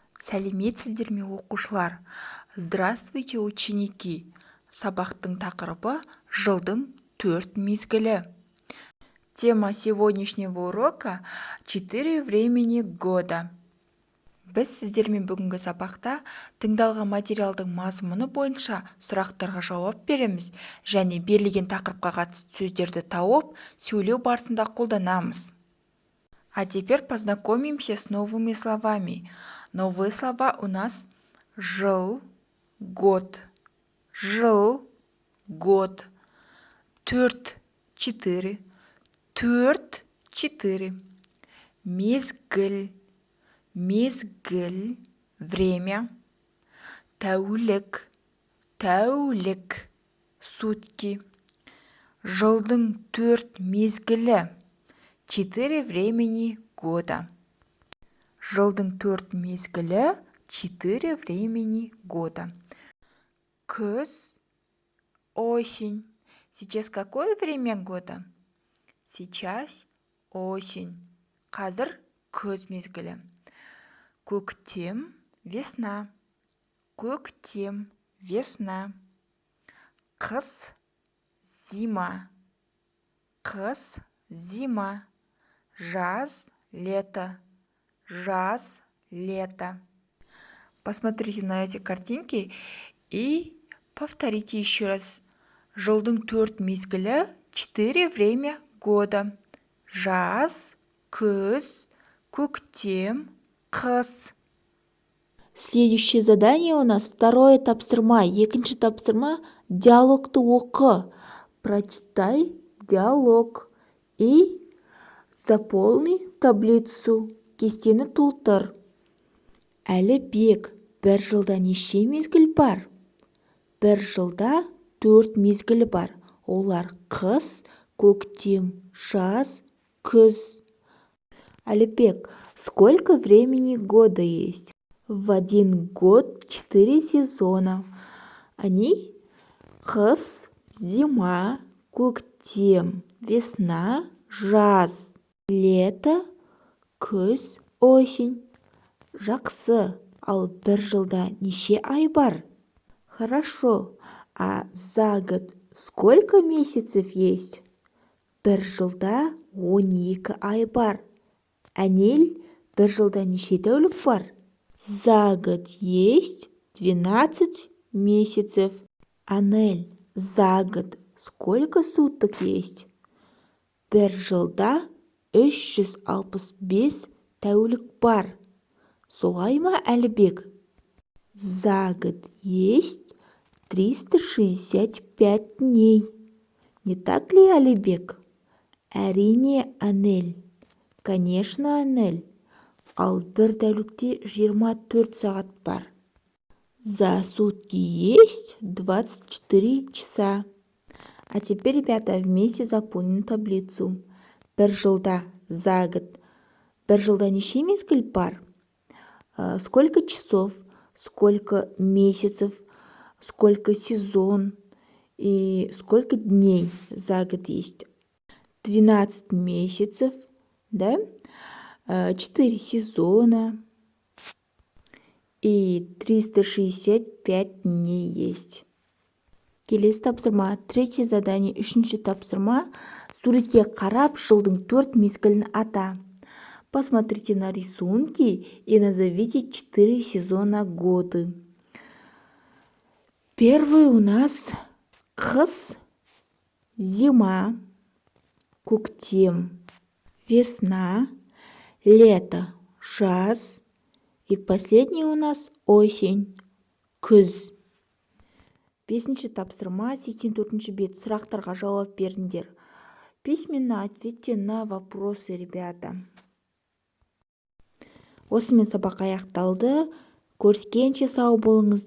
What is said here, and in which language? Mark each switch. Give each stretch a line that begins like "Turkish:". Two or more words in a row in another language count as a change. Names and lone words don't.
Kazakh: Сәлеметсіздер ме, оқушылар?
Russian: Здравствуйте, ученики!
Kazakh: Сабақтың тақырыбы жылдың 4 мезгілі.
Russian: Тема сегодняшнего урока – 4 времени года.
Kazakh: Біз сіздермен бүгінгі сабақта тыңдалған материалдың мазмұны бойынша сұрақтарға жауап береміз және берілген тақырыпқа қатысты сөздерді тауып, сөйлеу барысында қолданамыз.
Russian: А теперь познакомимся с новыми словами. Новые слова у нас жыл, год, жыл, год, төрт, четыре,
Kazakh: мезгіл, мезгіл,
Russian: время,
Kazakh: тәулік, тәулік,
Russian: сутки,
Kazakh: жылдың 4 мезгілі,
Russian: 4 времени года.
Kazakh: Жылдың 4 мезгілі,
Russian: 4 времени года.
Kazakh: Күз, осень.
Russian: Сейчас какое время года? Сейчас осень.
Kazakh: Қазір күз мезгілі. Көктем, весна. Көктем, весна. Қыс, зима. Қыс, зима. Жаз, лето. Жаз,
Russian: лето. Посмотрите на эти картинки и повторите еще раз.
Kazakh: Жылдың 4 мезгілі,
Russian: 4 время года.
Kazakh: Жаз, күз, көктем, қыс.
Russian: Следующее задание у нас второе тапсырма.
Kazakh: Екінші тапсырма диалогты оқы.
Russian: Прочитай диалог и заполни таблицу.
Kazakh: Кестені толтыр. Әлібек, бір жылда неше мезгіл бар? Бір жылда 4 мезгіл бар. Олар қыс, көктем, жаз, күз. Әлібек,
Russian: сколько времени года есть? В один год 4 сезона. Они қыс, зима, көктем, весна, жаз, лето, күз, осень.
Kazakh: Жақсы, ал бір жылда неше ай бар?
Russian: Хорошо, а за год сколько месяцев есть?
Kazakh: Бір жылда 12 ай бар. Әнел, бір жылда неше тәулік бар?
Russian: За год есть 12 месяцев. Анель, за год сколько суток есть?
Kazakh: Бір жылда 365 тәулік бар. Солай ма, Әлібек?
Russian: За год есть 365 дней. Не так ли,
Kazakh: Әлібек? Әрине, Анель.
Russian: Конечно, Анель.
Kazakh: Ал бір тәулікте 24 сағат бар.
Russian: За сутки есть 24 часа. А теперь, ребята, вместе заполним таблицу.
Kazakh: Бір жылда,
Russian: за год.
Kazakh: Бір жылда неше мезгіл бар?
Russian: Сколько часов, сколько месяцев, сколько сезон и сколько дней за год есть? 12 месяцев, да? 4 сезона и 365 дней есть.
Kazakh: Келесі тапсырма,
Russian: третье задание,
Kazakh: үшінші тапсырма. Суретке қарап, жылдың 4 мезгілін ата.
Russian: Посмотрите на рисунки и назовите 4 сезона года. Первый у нас қыс, зима, көктем, весна, лето, жаз. И последний у нас осень,
Kazakh: күз. Бесінші тапсырма, 84-ші бет, сұрақтарға жауап беріңдер.
Russian: Письменно ответьте на вопросы, ребята.
Kazakh: Осымен сабақ аяқталды. Көріскенше сау болыңыздар.